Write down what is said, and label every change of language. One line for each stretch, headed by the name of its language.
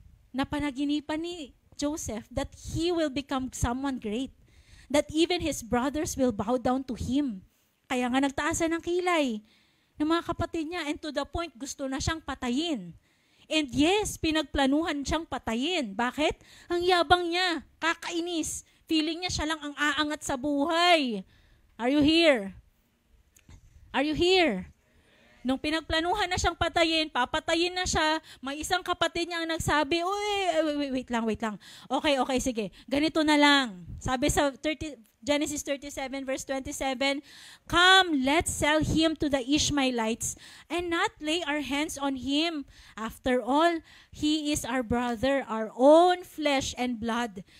Filipino: Napanaginipan ni
English: Joseph that he will become someone great. That even his brothers will bow down to him.
Filipino: Kaya nga nagtaasan ng kilay ng mga kapatid niya,
English: and to the point
Filipino: gusto na siyang patayin.
English: And yes,
Filipino: pinagplanuhan siyang patayin. Bakit? Ang yabang niya, kakainis. Feeling niya siya lang ang aangat sa buhay.
English: Are you here? Are you here?
Filipino: Nung pinagplanuhan na siyang patayin, papatayin na siya, may isang kapatid niya ang nagsabi, uy, wait lang. Okay, sige. Ganito na lang. Sabi sa
English: Genesis 37 verse 27, Come, let's sell him to the Ishmaelites and not lay our hands on him. After all, he is our brother, our own flesh and blood.